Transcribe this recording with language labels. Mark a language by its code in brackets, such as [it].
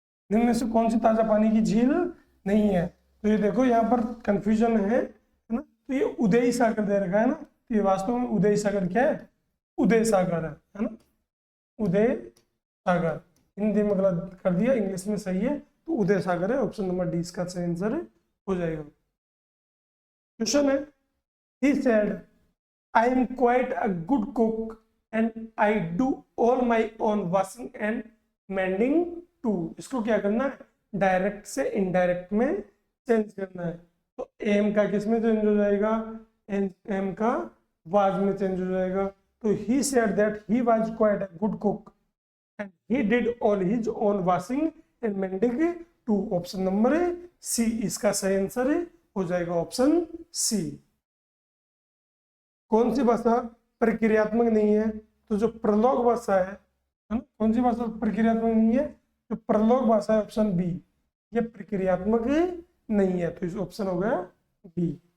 [hi] निम्न में से कौन सी ताजा पानी की झील नहीं है? तो ये देखो यहाँ पर कंफ्यूजन है ना, तो ये उदय सागर दे रखा है ना, तो ये वास्तव में उदय सागर क्या है? उदय सागर है ना, उदय सागर। हिंदी में गलत कर दिया, इंग्लिश में सही है, तो उदय सागर है। ऑप्शन नंबर डी इसका सही आंसर हो जाएगा। क्वेश्चन है, [en] he said I am quite a good cook and I do all my own washing and mending too। [hi] इसको क्या करना है? डायरेक्ट से इनडायरेक्ट में चेंज करना है। तो एम का किस में चेंज हो जाएगा? एम का वाज में चेंज हो जाएगा। [en] तो he said that he was quite a good cook and he did all his own washing and mending too। [hi] Option number C इसका सही आंसर हो जाएगा, ऑप्शन सी। कौन सी भाषा प्रक्रियात्मक नहीं है? तो जो प्रलोग भाषा है ना, कौन सी भाषा प्रक्रियात्मक नहीं है? जो प्रलोग भाषा है, ऑप्शन बी, ये प्रक्रियात्मक नहीं है, तो इस ऑप्शन हो गया बी।